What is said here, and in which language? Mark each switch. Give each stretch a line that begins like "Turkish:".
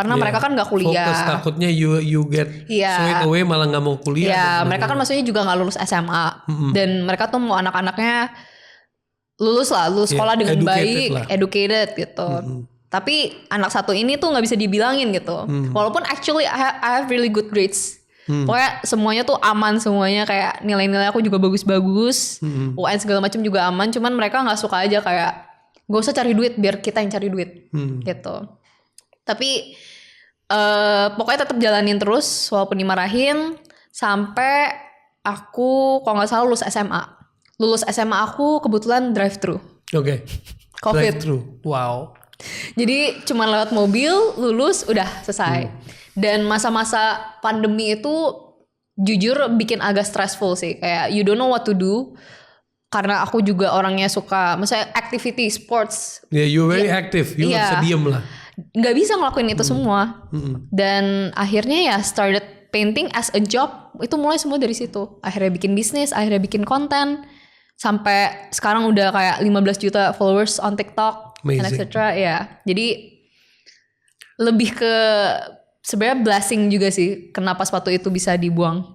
Indonesian: Karena mereka kan nggak kuliah. Fokus takutnya
English: you get swayed away
Indonesian: malah nggak mau kuliah. Iya, mereka kan maksudnya juga nggak lulus SMA. Dan mereka tuh mau anak-anaknya lulus sekolah dengan baik, educated gitu. Tapi anak satu ini tuh nggak bisa dibilangin gitu. Walaupun
English: actually I have really good grades.
Indonesian: Pokoknya semuanya tuh aman semuanya, kayak nilai-nilai aku juga bagus-bagus. UN segala macam juga aman. Cuman mereka nggak suka aja kayak gak usah cari duit, biar kita yang cari duit gitu. Tapi pokoknya tetap jalanin terus walaupun dimarahin sampai aku kalau nggak salah lulus SMA. Lulus SMA aku kebetulan drive thru. Oke.
English: COVID. Drive thru. Wow.
Indonesian: Jadi cuma lewat mobil, lulus udah selesai. Dan masa-masa pandemi itu jujur bikin agak stressful sih. Kayak
English: you don't know what to do.
Indonesian: Karena aku juga orangnya suka, misalnya activity, sports.
English: Yeah, you're very active. You
Indonesian: nggak bisa diem lah. Nggak bisa ngelakuin itu semua. Dan akhirnya ya
English: started painting as a job.
Indonesian: Itu mulai semua dari situ. Akhirnya bikin bisnis, akhirnya bikin konten. Sampai sekarang udah kayak 15 juta
English: followers on TikTok. And etc.
Indonesian: Ya. Jadi lebih ke sebenarnya blessing juga sih kenapa sepatu itu bisa dibuang.